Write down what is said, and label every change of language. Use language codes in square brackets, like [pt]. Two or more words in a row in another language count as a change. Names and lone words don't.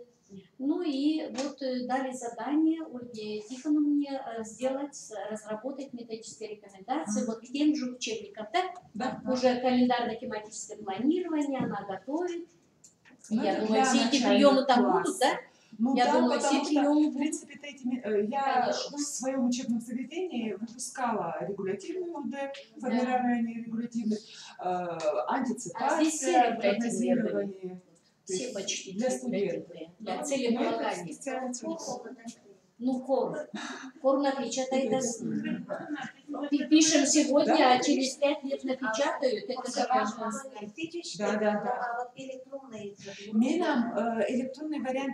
[ru] Ну и вот дали задание Ольге Тихоновне разработать методические рекомендации вот к тем же учебникам, да? Уже календарно-тематическое планирование она готовит. Ну, я думаю, все эти приемы там будут, да? Ну, я да, думаю, все приемы будут. В принципе, я в своем учебном заведении выпускала регулятивный УД, формирование регулятивных, антиципация, прогнозирование. Все почти для студентов. Для целеполагания. Ну, кор напечатает. Пишем сегодня, а через 5 лет напечатают. Это же важно. Да. Нам электронный вариант